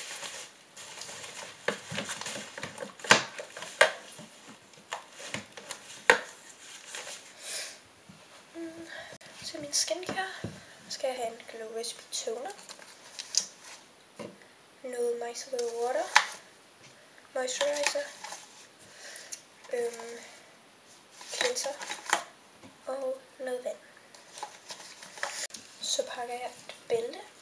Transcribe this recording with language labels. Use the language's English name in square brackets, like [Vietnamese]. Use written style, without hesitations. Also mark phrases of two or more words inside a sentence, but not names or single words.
[Danish] Til min skincare skal jeg have en Glow Recipe Toner. [English] Noget micellar water. Moisturizer. Cleanser. [Danish] Og noget vand. Så pakker jeg et bælte.